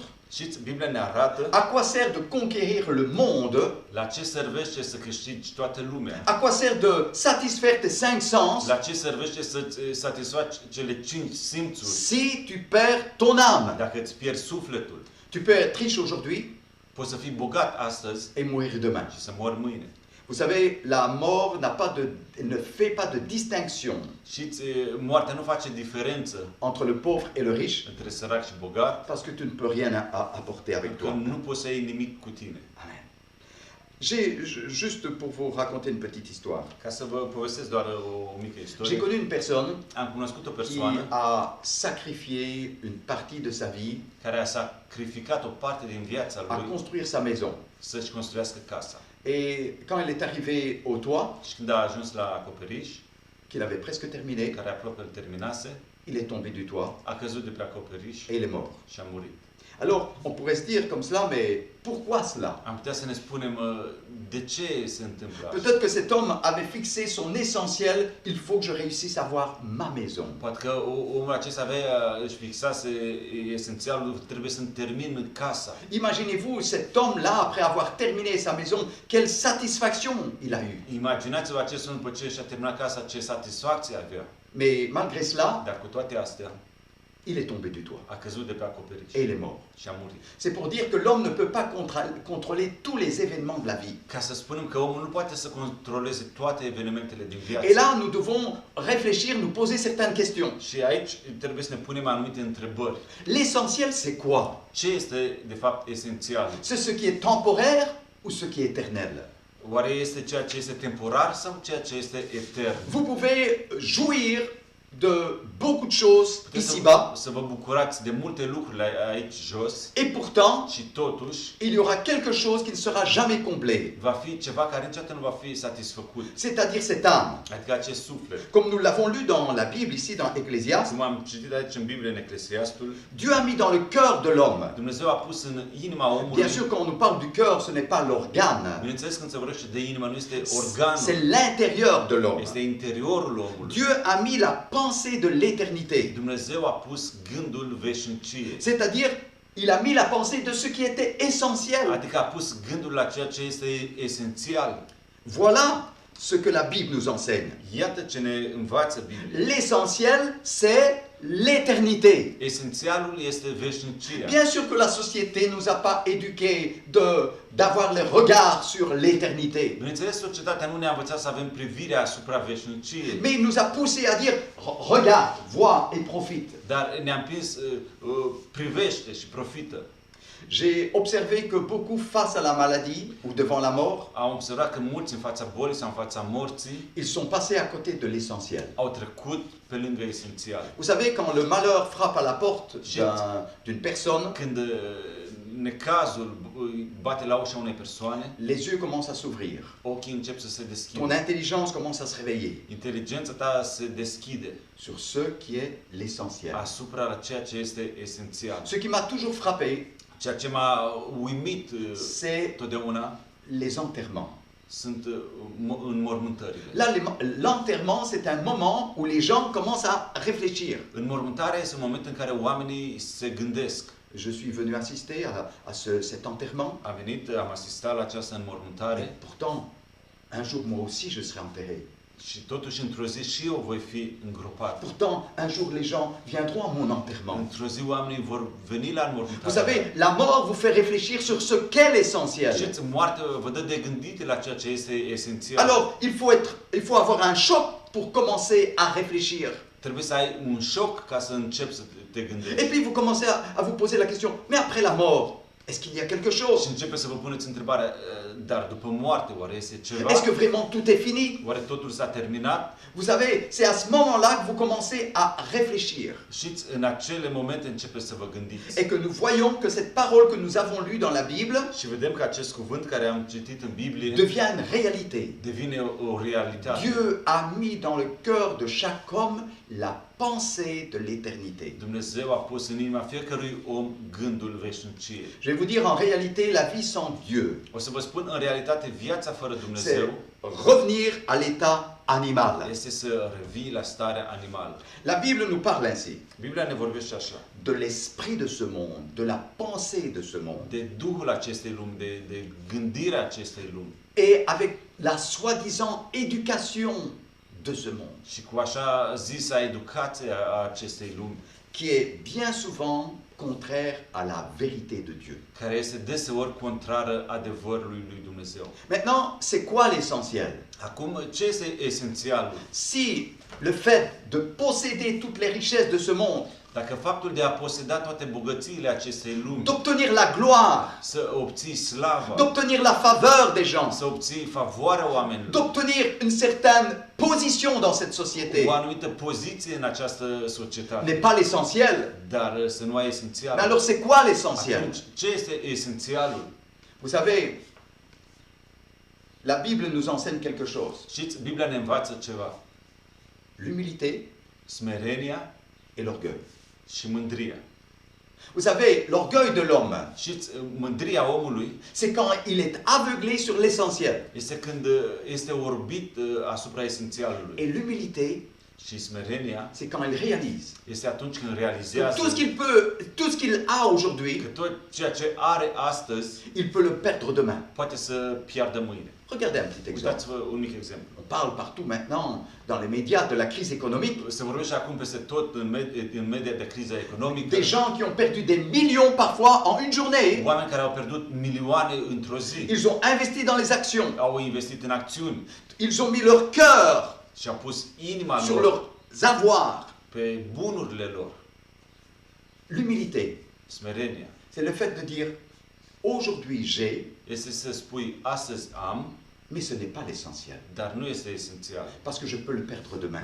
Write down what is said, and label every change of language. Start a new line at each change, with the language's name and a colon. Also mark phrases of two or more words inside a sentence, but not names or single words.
Romanian: Știți, Biblia ne arată
French: à quoi sert de conquérir le monde,
Romanian: la ce servește să câștigi toată lumea.
French: à quoi sert de satisfaire tes 5 sens
Romanian: La ce servește să-ți satisfaci cele 5 simțuri
French: si tu perds ton âme.
Romanian: dacă îți pierzi sufletul.
French: Tu peux être riche aujourd'hui
Romanian: Poți să fii bogat astăzi
French: et mourir demain.
Romanian: și să mori mâine.
French: Vous savez, la mort ne fait pas de distinction
Romanian: Știți, moartea nu face diferență
French: entre le pauvre et le riche,
Romanian: între sărac și bogat,
French: parce que tu ne peux rien apporter avec
Romanian: că
French: toi.
Romanian: nu poți să iei nimic cu tine.
French: Amen. Juste pour vous raconter une petite histoire.
Romanian: Ca să vă povestesc doar o mică
French: J'ai
Romanian: istorie.
French: connu une personne
Romanian: Am cunoscut o
French: qui
Romanian: persoană
French: a sacrifié une partie de sa vie
Romanian: care a sacrificat o parte din viața
French: à
Romanian: lui
French: construire sa maison.
Romanian: să-și construiască casa.
French: Et quand elle est arrivée au toit,
Romanian: Și când a ajuns la acoperiș,
French: qu'il avait presque terminé,
Romanian: care aproape îl terminase,
French: il est tombé du toit
Romanian: a căzut de pe acoperiș
French: et il est mort.
Romanian: și a murit.
French: Alors, on pourrait se dire comme cela, mais pourquoi cela?
Romanian: Am putea să ne spunem de ce se întâmplă așa.
French: Peut-être que cet homme avait fixé son essentiel, il faut que je réussisse à avoir ma maison.
Romanian: Poate că omul acesta își fixase esențialul, trebuie să-mi termin casa.
French: Imaginez-vous cet homme-là, après avoir terminé sa maison, quelle satisfaction il a eu.
Romanian: Imaginați-vă acest om după ce și-a terminat casa, ce satisfacție avea.
French: Mais malgré cela,
Romanian: Dar cu toate astea,
French: il est tombé du toit
Romanian: a căzut de pe acoperiș
French: et il est mort.
Romanian: și a murit.
French: C'est pour dire que l'homme ne peut pas contrôler tous les événements de la vie.
Romanian: Ca să spunem că omul nu poate să controleze toate evenimentele din viață.
French: Et là, nous devons réfléchir, nous poser certaines questions.
Romanian: Și aici trebuie să ne punem anumite întrebări.
French: L'essentiel, c'est quoi?
Romanian: Ce este, de fapt, esențial?
French: C'est ce qui est temporaire ou ce qui est éternel?
Romanian: Oare este ceea ce este temporar sau ceea ce este etern?
French: Vous pouvez jouir de beaucoup de choses
Romanian: Puteți
French: ici-bas,
Romanian: să vă bucurați de multe lucruri aici jos
French: et pourtant,
Romanian: și totuși
French: il y aura quelque chose qui ne sera jamais comblé.
Romanian: va fi ceva care niciodată nu va fi satisfăcut.
French: C'est-à-dire cette âme.
Romanian: Adică acest suflet.
French: Comme nous l'avons lu dans la Bible, ici dans Ecclésiaste,
Romanian: Cum am citit aici în Biblie, în Eclesiastul,
French: Dieu a mis dans le cœur de l'homme.
Romanian: Dumnezeu a pus în inima omului.
French: Bien sûr, quand on nous parle du cœur, ce n'est pas l'organe,
Romanian: Bineînțeles, când se vorbește de inimă, nu este organul,
French: c'est l'intérieur de l'homme.
Romanian: este interiorul omului.
French: Dieu a mis la pensée de l'éternité.
Romanian: Dumnezeu a pus gândul veșniciei.
French: C'est-à-dire, il a mis la pensée de ce qui était essentiel.
Romanian: Adică a pus gândul la ceea ce este esențial.
French: Voilà ce que la Bible nous enseigne.
Romanian: Iată ce ne învață Biblia.
French: L'essentiel, c'est l'éternité.
Romanian: Esențialul este veșnicia.
French: Bien sûr que la société nous a pas éduqués d'avoir le regard sur l'éternité.
Romanian: Bineînțeles, societatea nu ne-a învățat să avem privirea asupra veșniciei,
French: Mais il nous a poussés à dire, regarde, vois et profite.
Romanian: dar ne-a împins, privește și profită.
French: J'ai observé que beaucoup face à la maladie ou devant la mort,
Romanian: Am observat că mulți în fața bolii sau în fața morții
French: ils sont passés à côté de l'essentiel.
Romanian: au trecut pe lângă esențial.
French: Vous savez, quand le malheur frappe à la porte d'une personne,
Romanian: Când necazul bate la ușa unei persoane,
French: les yeux commencent à s'ouvrir.
Romanian: ochii încep să se
French: Ton
Romanian: deschidă.
French: intelligence commence à se réveiller
Romanian: Inteligența ta se deschide
French: sur ce qui est l'essentiel.
Romanian: asupra ceea ce este esențial.
French: Ce qui m'a toujours frappé,
Romanian: Ceea ce m-a uimit
French: c'est
Romanian: totdeauna
French: les enterrements.
Romanian: sunt înmormântările.
French: Là, l'enterrement, c'est un moment où les gens commencent à réfléchir.
Romanian: Înmormântarea este un moment în care oamenii se gândesc.
French: Je suis venu assister à cet enterrement.
Romanian: Am asistat la această înmormântare
French: Et pourtant, un jour, moi aussi, je serai enterré.
Romanian: și totuși într-o zi și eu voi fi îngropat.
French: Pourtant, un jour, les gens viendront à mon enterrement.
Romanian: Într-o zi oamenii vor veni la
French: Vous
Romanian: înmormântare.
French: savez, la mort vous fait réfléchir sur ce qu'est l'essentiel.
Romanian: Știți, moartea vă dă de gândit la ceea ce este esențial.
French: Alors, il faut avoir un choc pour commencer à réfléchir.
Romanian: Trebuie să ai un șoc ca să începi să te gândești.
French: Et puis, vous commencez à vous poser la question, mais après la mort, Est-ce qu'il y a quelque
Romanian: Și
French: chose?
Romanian: începeți să vă puneți întrebarea, dar după moarte, oare este ceva?
French: Est-ce que vraiment tout est fini?
Romanian: Oare totul s-a terminat?
French: Vous savez, c'est à ce moment-là que vous commencez à réfléchir.
Romanian: Știți, în acele momente începeți să vă gândiți.
French: Et que nous voyons que cette parole que nous avons lue dans la Bible
Romanian: Și vedem că acest cuvânt care am citit în Biblie
French: devient une réalité.
Romanian: devine o realitate.
French: Dieu a mis dans le cœur de chaque homme la pensée de l'éternité.
Romanian: Dumnezeu a pus în inima fiecărui om gândul veșniciei.
French: Je vais vous dire en réalité la vie sans Dieu,
Romanian: O să vă spun în realitate viața fără
French: c'est
Romanian: Dumnezeu
French: revenir à l'état animal.
Romanian: este să revii la starea animală.
French: La Bible nous parle ainsi
Romanian: Biblia ne vorbește așa.
French: de l'esprit de ce monde, de la pensée de ce monde.
Romanian: De duhul acestei lumi, de gândirea acestei lumi.
French: Et avec la soi-disant éducation de ce monde,
Romanian: Și cu așa zisa educație a acestei lumi,
French: qui est bien souvent contraire à la vérité de Dieu.
Romanian: care este deseori contrară adevărului lui Dumnezeu.
French: Maintenant, c'est quoi l'essentiel?
Romanian: Acum, ce este esențialul?
French: Si le fait de posséder toutes les richesses de ce monde,
Romanian: Dacă faptul de a poseda toate bogățiile acestei lumi,
French: d'obtenir la gloire,
Romanian: să obții slava,
French: d'obtenir la faveur des gens,
Romanian: să obții favoarea oamenilor,
French: d'obtenir une certaine position dans cette société,
Romanian: o anumită poziție în această societate,
French: n'est pas l'essentiel.
Romanian: dar să nu ai
French: Mais
Romanian: esențial.
French: alors c'est quoi l'essentiel?
Romanian: Atunci, ce este esențialul?
French: Vous savez, la Bible nous enseigne quelque chose.
Romanian: Știți, Biblia ne învață ceva.
French: L'humilité
Romanian: Smerenia
French: et l'orgueil.
Romanian: și mândria.
French: Vous savez, l'orgueil de l'homme,
Romanian: Știți, mândria omului
French: c'est quand il est aveuglé sur l'essentiel.
Romanian: este când este orbit asupra esențialului.
French: Et l'humilité,
Romanian: Și smerenia
French: c'est quand il réalise
Romanian: este atunci când
French: que
Romanian: realizează
French: tout ce qu'il a
Romanian: că
French: aujourd'hui,
Romanian: tot ceea ce are astăzi
French: il peut le perdre demain.
Romanian: poate să piardă mâine.
French: Regardez un petit exemple.
Romanian: Uitați-vă un mic exemplu.
French: On parle partout maintenant, dans les médias, de la crise économique.
Romanian: Se vorbește acum peste tot în media de criză economică.
French: Des gens qui ont perdu des millions parfois en une journée.
Romanian: Oameni care au pierdut milioane într-o zi.
French: Ils ont investi dans les actions.
Romanian: Au investit în acțiuni
French: Ils ont mis leur cœur
Romanian: și au pus inima
French: sur
Romanian: lor
French: leurs avoirs.
Romanian: pe bunurile lor.
French: L'humilité,
Romanian: Smerenia
French: c'est le fait de dire aujourd'hui j'ai,
Romanian: este să spui astăzi am,
French: mais ce n'est pas l'essentiel.
Romanian: dar nu este esențial.
French: Parce que je peux le perdre demain.